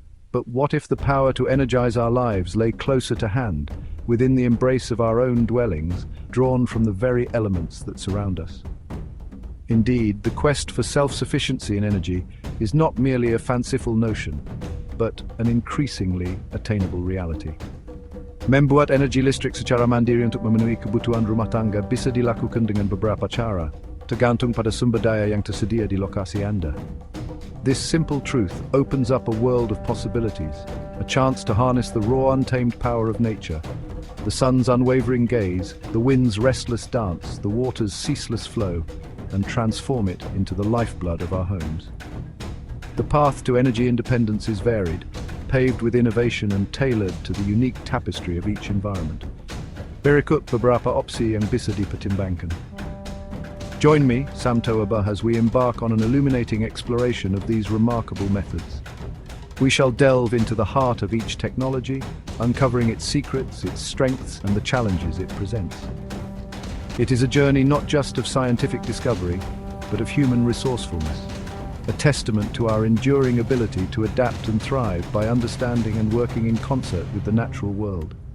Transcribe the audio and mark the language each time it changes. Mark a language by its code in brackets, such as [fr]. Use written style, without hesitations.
[en] But what if the power to energize our lives lay closer to hand, within the embrace of our own dwellings, drawn from the very elements that surround us? Indeed, the quest for self-sufficiency in energy is not merely a fanciful notion, but an increasingly attainable reality. [id] Membuat energi listrik secara mandiri untuk memenuhi kebutuhan rumah tangga bisa dilakukan dengan beberapa cara, tergantung pada sumber daya yang tersedia di lokasi Anda. [en] This simple truth opens up a world of possibilities, a chance to harness the raw, untamed power of nature, the sun's unwavering gaze, the wind's restless dance, the water's ceaseless flow, and transform it into the lifeblood of our homes. The path to energy independence is varied, paved with innovation and tailored to the unique tapestry of each environment. [id] Berikut beberapa opsi yang bisa dipertimbangkan. [en] Join me, Sam Toaba, as we embark on an illuminating exploration of these remarkable methods. We shall delve into the heart of each technology, uncovering its secrets, its strengths, and the challenges it presents. It is a journey not just of scientific discovery, but of human resourcefulness, a testament to our enduring ability to adapt and thrive by understanding and working in concert with the natural world.